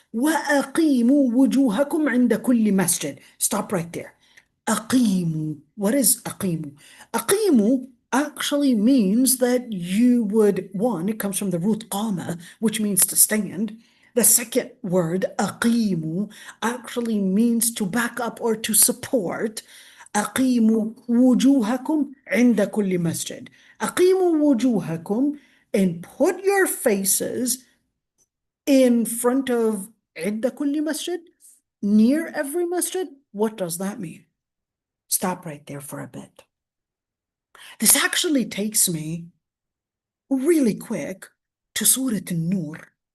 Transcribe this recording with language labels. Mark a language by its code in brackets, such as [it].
[ar] وَأَقِيمُوا وُجُوهَكُمْ عِنْدَ كُلِّ مَسْجِدٍ. [en] Stop right there. [ar] أَقِيمُوا. [en] What is أَقِيمُوا? أَقِيمُوا actually means that you would, one, it comes from the root qama, which means to stand. The second word, أَقِيمُوا, actually means to back up or to support. [ar] أقيموا وجوهكم عند كل مسجد. أقيموا وجوهكم, [en] and put your faces in front of [ar] عند كل مسجد, [en] near every masjid. What does that mean? Stop right there for a bit. This actually takes me really quick to Surah An-Nur.